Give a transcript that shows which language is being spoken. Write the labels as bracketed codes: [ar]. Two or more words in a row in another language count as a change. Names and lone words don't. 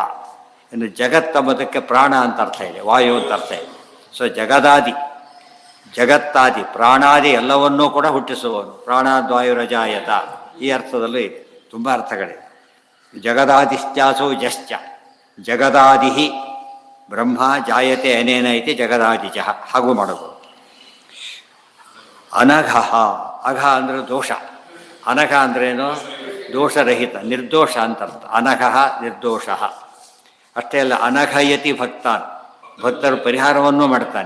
[kn] ಇನ್ನು ಜಗತ್ತಂಬುದಕ್ಕೆ ಪ್ರಾಣ ಅಂತ ಅರ್ಥ ಇದೆ, ವಾಯು ಅಂತ ಅರ್ಥ ಇದೆ. ಸೊ ಜಗದಾದಿ, ಜಗತ್ತಾದಿ, ಪ್ರಾಣಾದಿ ಎಲ್ಲವನ್ನೂ ಕೂಡ ಹುಟ್ಟಿಸುವವನು. ಪ್ರಾಣಾದ್ವಾಯುರಜಾಯತ. ಈ ಅರ್ಥದಲ್ಲೂ ಇದೆ, ತುಂಬ ಅರ್ಥಗಳಿವೆ. [sa] ಜಗದಾದಿಶ್ಚಾಸೋ ಜಶ್ಚ ಜಗದಾದಿ ಬ್ರಹ್ಮ ಜಾಯತೆ ಅನೇನ ಇತಿ ಜಗದಾದಿಜ, [kn] ಹಾಗೂ ಮಾಡಬಹುದು. ಅನಘ, ಅಘ ಅಂದರೆ ದೋಷ, ಅನಘ ಅಂದ್ರೇನು? ದೋಷರಹಿತ, ನಿರ್ದೋಷ ಅಂತ ಅರ್ಥ. ಅನಘ ನಿರ್ದೋಷ. ಅಷ್ಟೇ ಅಲ್ಲ, [sa] ಅನಘಯತಿ ಭಕ್ತಾನ್, [kn] ಭಕ್ತರು ಪರಿಹಾರವನ್ನು ಮಾಡ್ತಾನೆ.